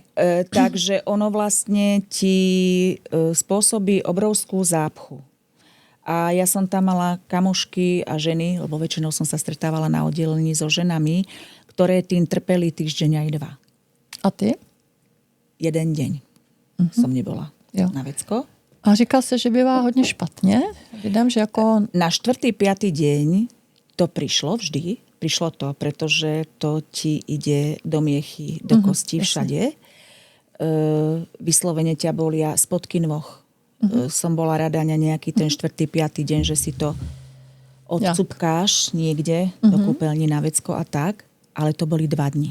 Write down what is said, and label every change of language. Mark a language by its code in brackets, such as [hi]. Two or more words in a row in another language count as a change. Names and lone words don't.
[sk] Takže ono vlastne ti spôsobí obrovskú zápchu. A ja som tam mala kamošky a ženy, lebo väčšinou som sa stretávala na oddelení so ženami, ktoré tým trpeli týždeň aj 2. A ty? 1 deň som nebola na vecko. [cs] A říkal se, že bývá hodně špatně? Vidím, že jako... [sk] Na 4. 5. deň to prišlo vždy. Prišlo to, pretože to ti ide do miechy, do kostí všade. Vyslovene ťa bolia spodky nôh. Som bola rada na nejaký ten 4. 5. deň, že si to odcupkáš niekde do kúpeľni na vecko a tak, ale to boli 2 dni.